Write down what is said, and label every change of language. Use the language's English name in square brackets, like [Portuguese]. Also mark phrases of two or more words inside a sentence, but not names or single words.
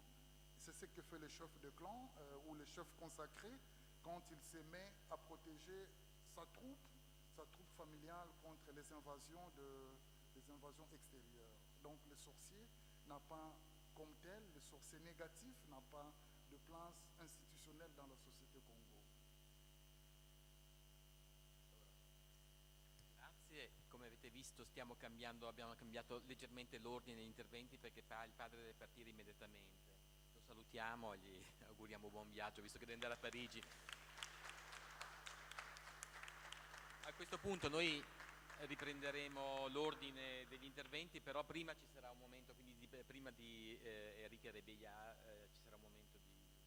[French] C'est ce que fait le chef de clan ou le chef consacré quand il se met à protéger sa troupe familiale contre les invasions extérieures. Donc le sorcier n'a pas, comme tel, le sorcier négatif n'a pas de place institutionnelle dans la société Congo. [Italian] Grazie, come avete visto abbiamo cambiato leggermente l'ordine degli interventi perché il padre deve partire immediatamente. Lo salutiamo e gli auguriamo buon viaggio visto che deve andare a Parigi. A questo punto noi riprenderemo l'ordine degli interventi, però prima ci sarà un momento, quindi prima di Enrique Rebeya ci sarà un momento di...